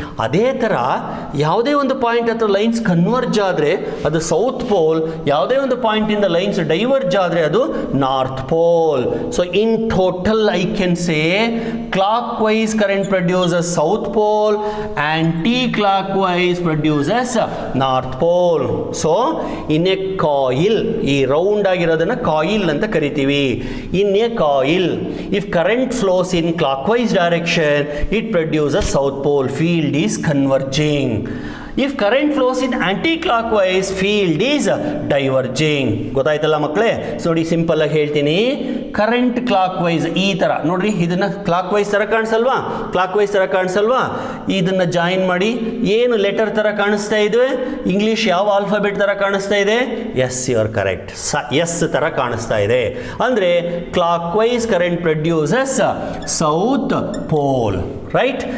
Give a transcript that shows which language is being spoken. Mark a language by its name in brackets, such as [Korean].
[Kannada] ಅದೇ ಥರ ಯಾವುದೇ ಒಂದು ಪಾಯಿಂಟ್ ಹತ್ರ ಲೈನ್ಸ್ ಕನ್ವರ್ಜ್ ಆದರೆ ಅದು ಸೌತ್ ಪೋಲ್, ಯಾವುದೇ ಒಂದು ಪಾಯಿಂಟಿಂದ ಲೈನ್ಸ್ ಡೈವರ್ಜ್ ಆದರೆ ಅದು north pole. [English] pole. So in total I can say clockwise current produces south pole, anti-clockwise produces north pole. So in a coil, [Kannada] ಈ ರೌಂಡ್ ಆಗಿರೋದನ್ನ ಕಾಯಿಲ್ ಅಂತ ಕರಿತೀವಿ. [English] In a coil, if current flows in clockwise direction, it produces south pole. Field is converging. If current flows in anti-clockwise, field is diverging. [Kannada] ಗೊತ್ತಾಯ್ತಲ್ಲ ಮಕ್ಕಳೇ? So ನೋಡಿ simple ಆಗಿ ಹೇಳ್ತೀನಿ. Current clock wise ಈ ಥರ ನೋಡ್ರಿ, ಇದನ್ನ ಕ್ಲಾಕ್ ವೈಸ್ ಥರ ಕಾಣಿಸಲ್ವಾ? ಕ್ಲಾಕ್ ವೈಸ್ ಥರ ಕಾಣಿಸಲ್ವಾ? ಇದನ್ನ ಜಾಯಿನ್ ಮಾಡಿ ಏನು ಲೆಟರ್ ಥರ ಕಾಣಿಸ್ತಾ ಇದೆ? ಇಂಗ್ಲೀಷ್ ಯಾವ ಆಲ್ಫಾಬೆಟ್ ಥರ ಕಾಣಿಸ್ತಾ ಇದೆ? S, [English] You are correct. [Kannada] S ಥರ ಕಾಣಿಸ್ತಾ ಇದೆ. ಅಂದರೆ [English] Clockwise current produces south pole. [Kannada] Right?